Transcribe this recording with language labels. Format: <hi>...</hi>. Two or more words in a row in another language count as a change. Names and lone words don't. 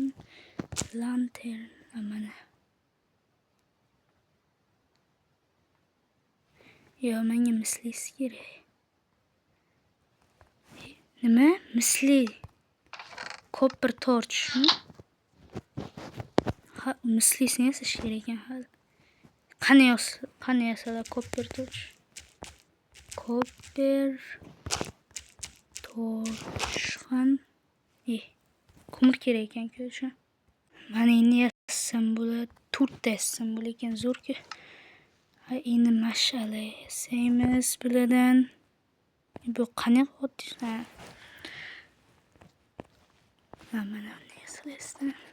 <uz>Lantern mana. Yo, menga mislisi kerak. Nima? Misli.</uz> <en>Copper torchmi?</en> <uz>Ha, mislisini yasash kerak ekan hali. Qani yasalar</uz> <en>copper torch? Copper torch ham.</en> <uz>Ko'mir kerak ekan-ku shu. Mana endi yassam bo'ladi. 4 ta yassam bo'lar ekan, zo'r-ku. Endi mash'ala yasaymiz bulardan. Bu qanaqa oddiy? Mana bunday yasalasizlar.</uz>